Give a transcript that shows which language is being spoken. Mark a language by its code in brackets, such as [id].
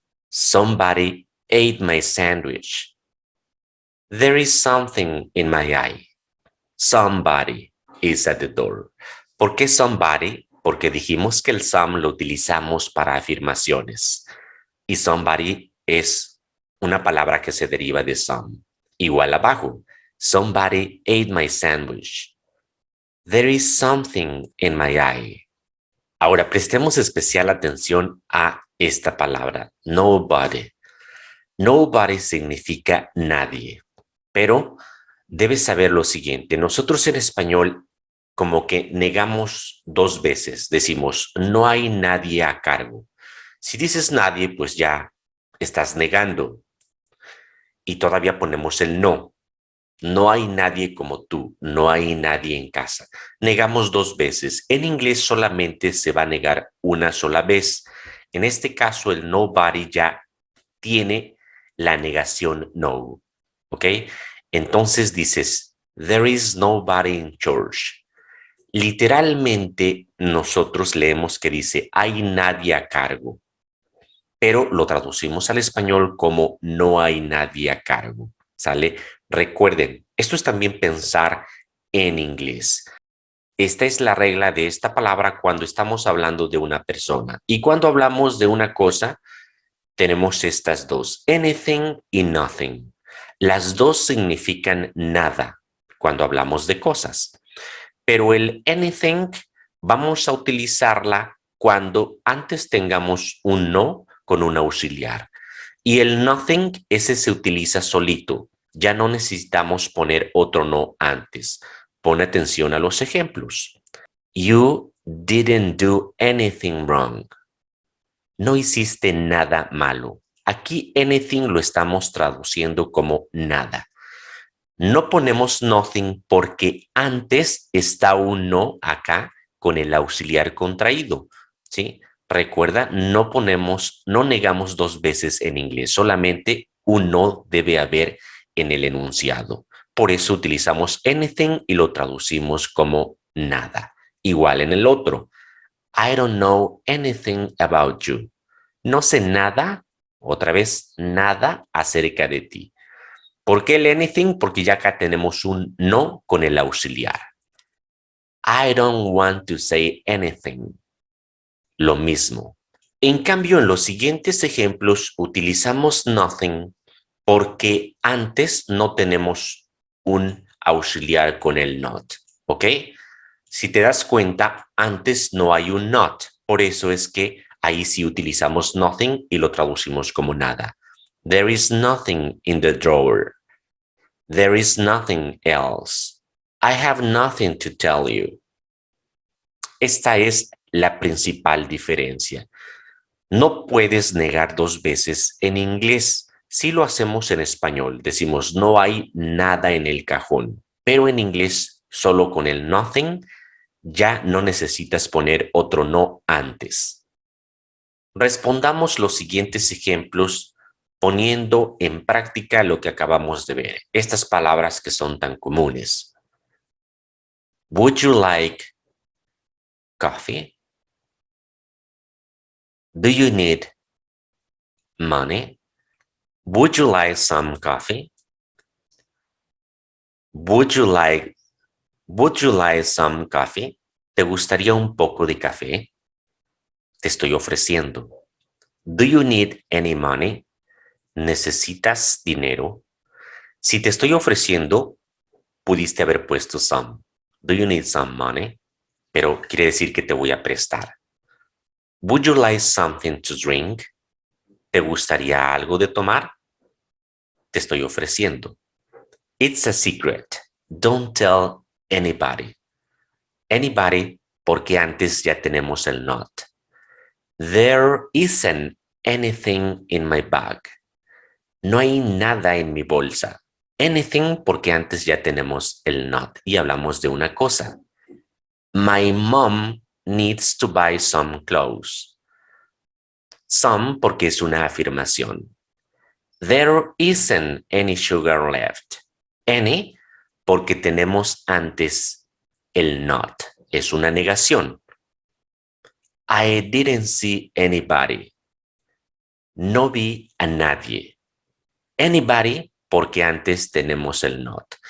[en] Somebody ate my sandwich. There is something in my eye. Somebody is at the door. [es] ¿Por qué somebody? Porque dijimos que el some lo utilizamos para afirmaciones y somebody es una palabra que se deriva de some. Igual abajo, [en] somebody ate my sandwich. There is something in my eye. [es] Ahora prestemos especial atención a esta palabra, nobody. Nobody significa nadie, pero debes saber lo siguiente. Nosotros en español como que negamos dos veces. Decimos, no hay nadie a cargo. Si dices nadie, pues ya estás negando y todavía ponemos el no. No hay nadie como tú, no hay nadie en casa. Negamos dos veces. En inglés solamente se va a negar una sola vez. En este caso, el nobody ya tiene la negación no. ¿Ok? Entonces dices, [en] there is nobody in church. [es] Literalmente nosotros leemos que dice, hay nadie a cargo, pero lo traducimos al español como no hay nadie a cargo. ¿Sale? Recuerden, esto es también pensar en inglés. Esta es la regla de esta palabra cuando estamos hablando de una persona. Y cuando hablamos de una cosa, tenemos estas dos, anything y nothing. Las dos significan nada cuando hablamos de cosas. Pero el anything vamos a utilizarla cuando antes tengamos un no con un auxiliar. Y el nothing, ese se utiliza solito. Ya no necesitamos poner otro no antes. Pon atención a los ejemplos. [en] You didn't do anything wrong. [es] No hiciste nada malo. Aquí anything lo estamos traduciendo como nada. No ponemos nothing porque antes está un no acá con el auxiliar contraído, ¿sí? Recuerda, no negamos dos veces en inglés, solamente un no debe haber en el enunciado. Por eso utilizamos anything y lo traducimos como nada. Igual en el otro, [en] I don't know anything about you. [es] No sé nada, otra vez, nada acerca de ti. ¿Por qué el anything? Porque ya acá tenemos un no con el auxiliar. [en] I don't want to say anything. [es] Lo mismo. En cambio, en los siguientes ejemplos utilizamos nothing porque antes no tenemos un auxiliar con el not. ¿Ok? Si te das cuenta, antes no hay un not. Por eso es que ahí sí utilizamos nothing y lo traducimos como nada. [en] There is nothing in the drawer. There is nothing else. I have nothing to tell you. [es] Esta es la principal diferencia. No puedes negar dos veces en inglés. Si lo hacemos en español, decimos no hay nada en el cajón, pero en inglés solo con el nothing ya no necesitas poner otro no antes. Respondamos los siguientes ejemplos poniendo en práctica lo que acabamos de ver, estas palabras que son tan comunes. [en] Would you like coffee? Do you need money? Would you like some coffee? Would you like some coffee? [es] ¿Te gustaría un poco de café? Te estoy ofreciendo. [en] Do you need any money? [es] ¿Necesitas dinero? Si te estoy ofreciendo, pudiste haber puesto some. [en] Do you need some money? [es] pero quiere decir que te voy a prestar. [en] Would you like something to drink? [es] ¿Te gustaría algo de tomar? Te estoy ofreciendo. [en] It's a secret. Don't tell anybody. [es] Anybody, porque antes ya tenemos el not. [en] There isn't anything in my bag. [es] No hay nada en mi bolsa. Anything, porque antes ya tenemos el not y hablamos de una cosa. [en] My mom needs to buy some clothes. [es] Some, porque es una afirmación. [en] There isn't any sugar left. [es] Any, porque tenemos antes el not. Es una negación. [en] I didn't see anybody. [es] No vi a nadie. Anybody, porque antes tenemos el not.